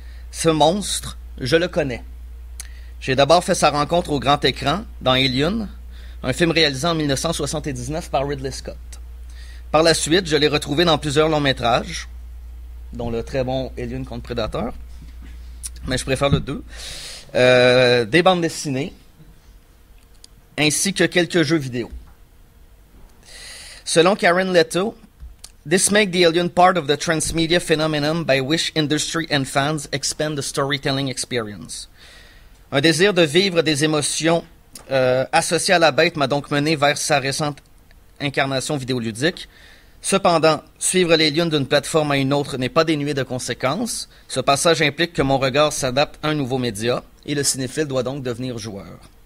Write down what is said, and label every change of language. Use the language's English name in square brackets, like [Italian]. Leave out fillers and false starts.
[French] Ce monstre, je le connais. J'ai d'abord fait sa rencontre au grand écran dans Alien, un film réalisé en 1979 par Ridley Scott. Par la suite, je l'ai retrouvé dans plusieurs longs métrages, dont le très bon Alien contre Predator, mais je préfère le 2, des bandes dessinées, ainsi que quelques jeux vidéo. Selon [English] Karen Leto, this makes the Alien part of the transmedia phenomenon by which industry and fans expand the storytelling experience. [French] Un désir de vivre des émotions associées à la bête m'a donc mené vers sa récente incarnation vidéoludique. Cependant, suivre l'Alien d'une plateforme à une autre n'est pas dénué de conséquences. Ce passage implique que mon regard s'adapte à un nouveau média et le cinéphile doit donc devenir joueur.